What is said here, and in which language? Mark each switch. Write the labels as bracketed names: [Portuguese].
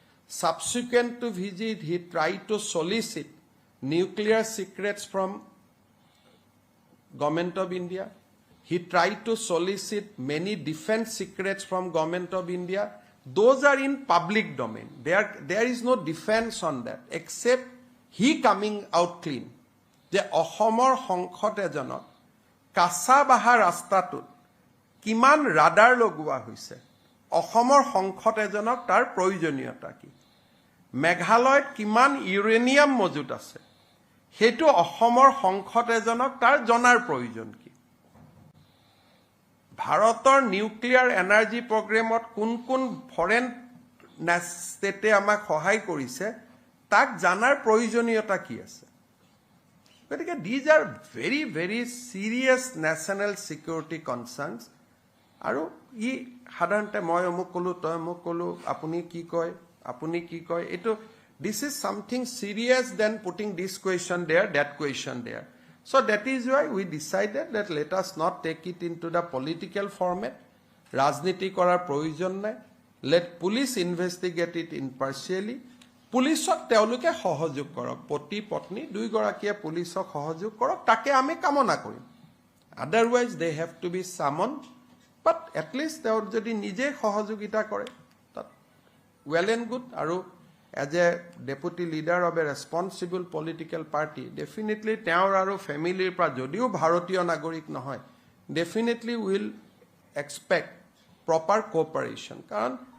[English] Subsequent to visit, he tried to solicit nuclear secrets from Government of India. He tried to solicit many defense secrets from Government of India. Those are in public domain. There is no defense on that, except he coming out clean. [Assamese] যে অসমৰ সংসদ এজনক কাছাবাহা ৰাস্তাটোত কিমান radar লগোৱা হৈছে অসমৰ সংসদ এজনক তাৰ প্ৰয়োজনীয়তা কি মেঘালয়ত কিমান ইউৰেনিয়াম মজুত আছে হেতু অসমৰ সংসদ এজনক তাৰ জনাৰ প্ৰয়োজন কি ভাৰতৰ নিউক্লিয়াৰ এনাৰ্জি প্ৰগ্ৰামত কোন ফৰেন ষ্টেটে আমাক সহায় কৰিছে তাক জানাৰ প্ৰয়োজনীয়তা কি আছে গতিকে [English] these are very, very serious national security concerns. [Assamese] আৰু ই সাধাৰণতে মই অমুক কলো তই অমুক কলো আপুনি কি কয় এটো [English] this is something serious than putting this question there, that question there. So that is why we decided that let us not take it into the political format. [Assamese] ৰাজনীতি কৰাৰ প্ৰয়োজন নাই. [English] Let police investigate it impartially. [Assamese] পুলিশক তেওঁলোকে সহযোগ কৰক পতি পত্নী দুইগৰাকীয়ে পুলিশক সহযোগ কৰক তাকে আমি কামনা কৰিম [English] otherwise they have to be summon but at least [Assamese] তেওঁ যদি নিজে সহযোগিতা কৰে তাত [English] well and good [Assamese] আৰু [English] as a deputy leader of a responsible political party definitely [Assamese] তেওঁৰ আৰু ফেমিলিৰ পৰা যদিও ভাৰতীয় নাগৰিক নহয় definitely [English] will expect proper cooperation [Assamese] কাৰণ